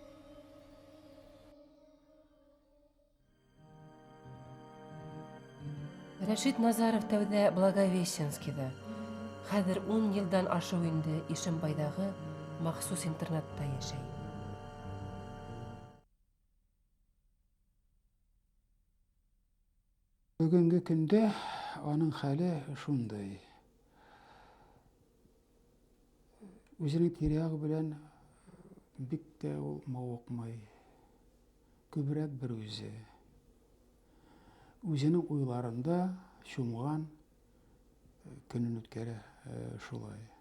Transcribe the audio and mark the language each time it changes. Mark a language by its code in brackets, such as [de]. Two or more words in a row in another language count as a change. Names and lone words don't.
[ba] Рәшит Назаров тәүҙә Благовещенскиҙа. Хәҙер 10 йылдан ашыу инде Ишембайҙағы махсус интернатта йәшәй. Бөгөнгө көндә аның хәле шундай. Үзенең тирәге белән бик тә ул мауыҡмай. Күберәк бер үзе. Үзенең уйларында шумған көнөн үткәрә шулай.